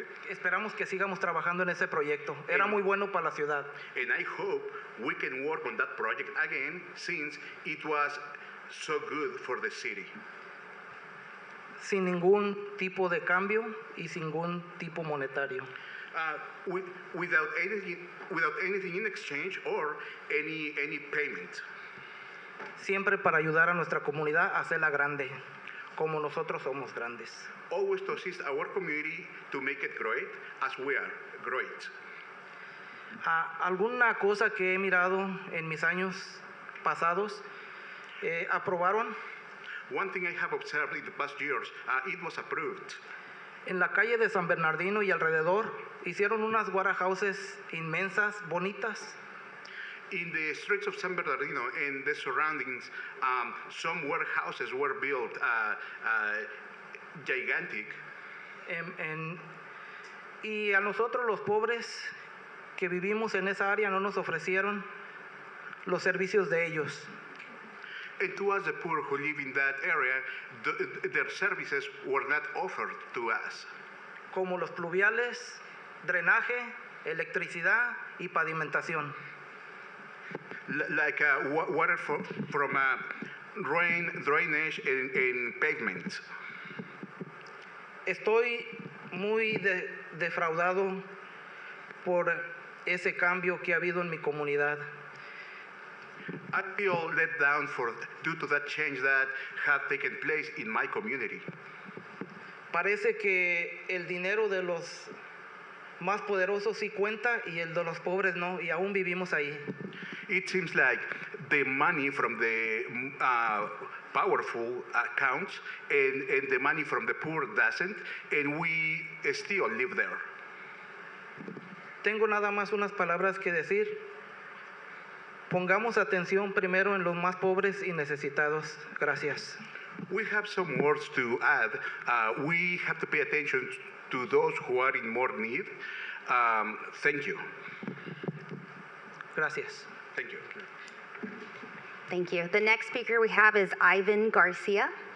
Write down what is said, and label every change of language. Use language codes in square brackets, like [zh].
[es] esperamos que sigamos trabajando en ese proyecto. Era muy bueno para la ciudad. [en] And I hope we can work on that project again, since it was so good for the city. [es] Sin ningún tipo de cambio y sin ningún tipo monetario. [en] Without anything in exchange or any payment. [es] Siempre para ayudar a nuestra comunidad a hacerla grande, como nosotros somos grandes. [en] Always to assist our community to make it great as we are great. [es] Alguna cosa que he mirado en mis años pasados, aprobaron. [en] One thing I have observed in the past years, it was approved. [es] En la calle de San Bernardino y alrededor hicieron unas warehouses inmensas, bonitas. [en] In the streets of San Bernardino and the surroundings, some warehouses were built, gigantic. [es] Y a nosotros los pobres que vivimos en esa área no nos ofrecieron los servicios de ellos. [en] And to us, the poor who live in that area, their services were not offered to us. [es] Como los pluviales, drenaje, electricidad y pavimentación. [en] Like water from drainage and pavements. [es] Estoy muy defraudado por ese cambio que ha habido en mi comunidad. [en] I feel let down due to that change that have taken place in my community. [es] Parece que el dinero de los más poderosos sí cuenta y el de los pobres no, y aún vivimos ahí. [en] It seems like the money from the powerful counts and the money from the poor doesn't, and we still live there. [es] Tengo nada más unas palabras que decir. Pongamos atención primero en los más pobres y necesitados. Gracias. [en] We have some words to add. We have to pay attention to those who are in more need. Thank you. [es] Gracias. [en] Thank you. Thank you. The next speaker we have is Ivan Garcia.